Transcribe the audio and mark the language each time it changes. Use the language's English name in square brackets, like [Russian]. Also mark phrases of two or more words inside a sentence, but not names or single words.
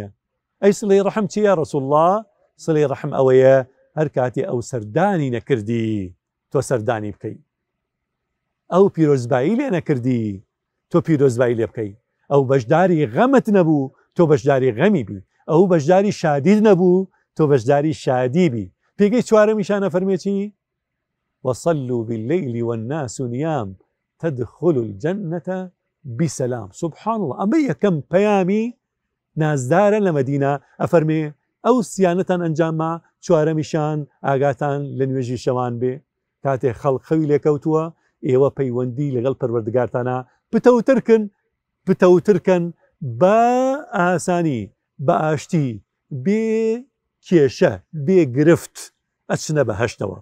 [Central Kurdish] ئەی سڵەی ڕەحم چییە ڕەسوول الله؟ سڵەی ڕەحم ئەوەیە هەر کاتێ ئەو سەردانی نەکردی تۆ سەردانی بکەی، ئەو پیرۆزبایی لێ نەکردی تۆ پیرۆزبایی لێ بکەی، ئەو بەشداری غەمت نەبوو تۆ بەشداری غەمی بی، ئەو بەشداری شادید نەبوو تۆ بەشداری شادی بی. پێگەی چوارەمیشانە فەرمێتی [Arabic] وصلوا بالليل والناس نيام تدخلوا الجنة بسلام. سبحان الله، [Central Kurdish] ئەمە یەکەم پەیامی نازدارە لە مەدینە. ئەفەرمێ ئەو سیانەتان ئەنجامە، چوارەمیشان ئاگاتان لە نوێژی شەوان بێ. کاتێ خەڵق خەوی لێکەوتووە ئێوە پەیوەندی لەگەڵ پەروەردگارتانە پتەوترکن بە ئاسانی بە ئاشتی بێ کێشە بێ گرفت ئەچنە بەهەشتەوە.